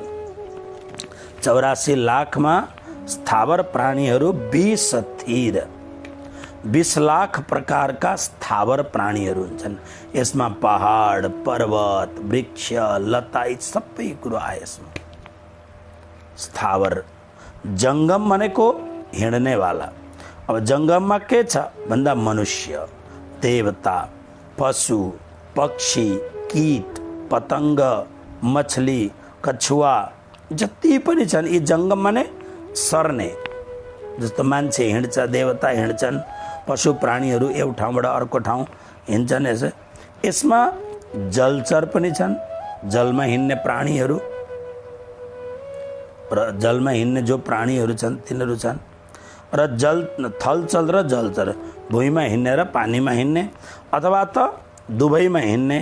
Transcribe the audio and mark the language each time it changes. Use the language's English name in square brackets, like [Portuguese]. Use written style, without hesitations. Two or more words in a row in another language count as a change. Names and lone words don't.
[Nepali] 84 लाखमा स्थावर प्राणीहरू 20 स्थिर, 20 लाख प्रकारका स्थावर प्राणीहरू हुन्छन्। यसमा पहाड, पर्वत, वृक्ष, लता यी सबै कुरो आए यसमा। स्थावर। जंगम भनेको हिँड्नेवाला। अब जंगममा के छ भन्दा मनुष्य, देवता, पशु, पक्षी, कीट, पतंग, मछली, कछुवा जति पनि छन् यी जंगम माने सर्ने। जस्तो मान्छे हिँड्छ, देवता हिँड्छन्, पशु प्राणीहरू एउटा ठाउँबाट अर्को ठाउँ हिँड्छन्। यसमा जलचर पनि छन्, जलमा हिँड्ने प्राणीहरू र जलमा हिँड्ने जो प्राणीहरू छन् तिनीहरू छन्, र थलचर र जलचर, भुइँमा हिँड्ने र पानीमा हिँड्ने, अथवा त दुवैमा हिँड्ने।